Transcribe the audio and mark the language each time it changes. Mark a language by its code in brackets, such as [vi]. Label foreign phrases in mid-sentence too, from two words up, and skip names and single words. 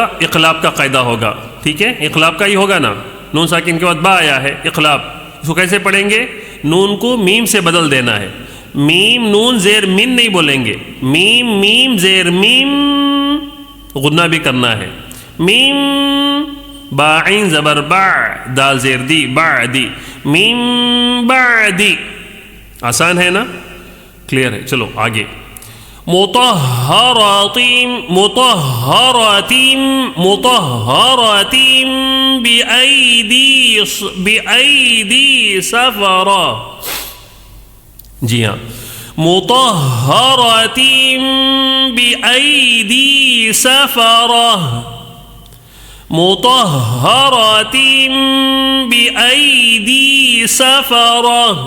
[ur] اقلاب کا قاعدہ ہوگا. ٹھیک ہے، اقلاب کا ہی ہوگا نا. نون ساکن کے بعد با آیا ہے، اقلاب. اس کو کیسے پڑھیں گے؟ نون کو میم سے بدل دینا ہے. میم نون زیر مین نہیں بولیں گے، میم میم زیر میم، غنہ بھی کرنا ہے. میم با عین زبر با، دال زیر دی، بعدی، میم بعدی. آسان ہے نا؟ کلیئر ہے. چلو آگے. [ar] مطہرات، مطہرات، مطہرات بأیدی سفرہ. [ur] جی ہاں، [ar] مطہرات بأیدی سفرہ، مطہرات بأیدی سفرہ.